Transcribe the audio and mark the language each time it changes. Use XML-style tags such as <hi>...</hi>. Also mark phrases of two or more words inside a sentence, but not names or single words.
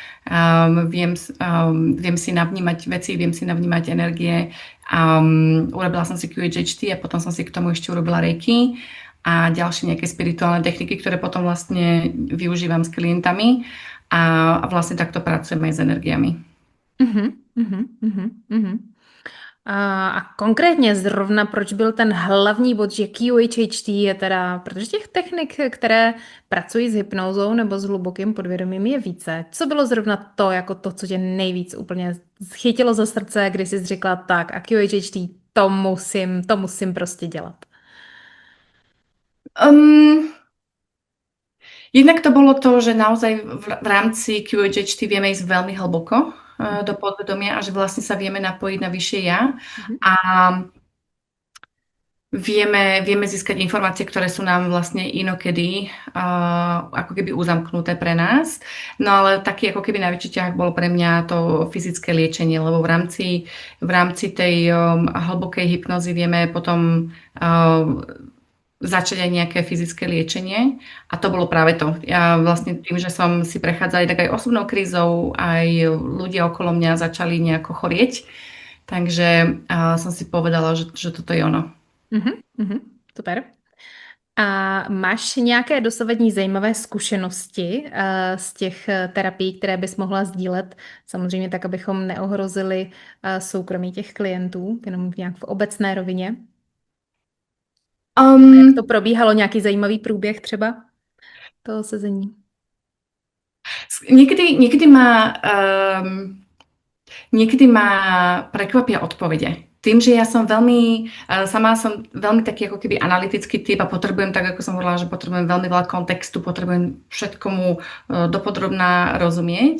<sk>Viem si navnímať veci, viem si navnímať energie. Urobila som si QHHT a potom som si k tomu ešte urobila reiki a ďalšie nejaké spirituálne techniky, ktoré potom vlastne využívam s klientami a vlastne takto pracujem aj s energiami. Mhm, mhm, mhm, mhm.</sk> <cs>A konkrétně zrovna proč byl ten hlavní bod, že QHHT je teda, protože těch technik, které pracují s hypnózou nebo s hlubokým podvědomím je více. Co bylo zrovna to, jako to, co tě nejvíc úplně chytilo za srdce, když jsi řekla tak a QHHT, to musím prostě dělat.</cs> <sk>Um, Jednak to bolo to, že naozaj v rámci QHHT vieme ísť veľmi hlboko do podvedomia a že vlastne sa vieme napojiť na vyššie ja Mhm. a vieme získať informácie, ktoré sú nám vlastne inokedy ako keby uzamknuté pre nás. No ale taký ako keby najväčší ťah bolo pre mňa to fyzické liečenie, lebo v rámci tej hlbokej hypnozy vieme potom začať aj nejaké fyzické liečenie a to bolo práve to. Ja vlastne tým, že som si prechádzala tak aj osobnou krízou, aj ľudia okolo mňa začali nejako chorieť, takže som si povedala, že toto je ono. Mhm,</sk> <cs>mhm, super. A máš nějaké dosavadní zajímavé zkušenosti z těch terapií, které bys mohla sdílet? Samozřejmě tak, abychom neohrozili soukromí těch klientů, jenom nějak v obecné rovině. Jak to Um, probíhalo, nějaký zajímavý průběh třeba toho sezení?</cs> <sk>Niekedy niekedy ma prekvapia odpovede. Tým, že ja som sama som veľmi taký ako keby analytický typ a potrebujem, tak ako som hovorila, že potrebujem veľmi veľa kontextu, potrebujem všetkomu dopodrobná rozumieť.</sk>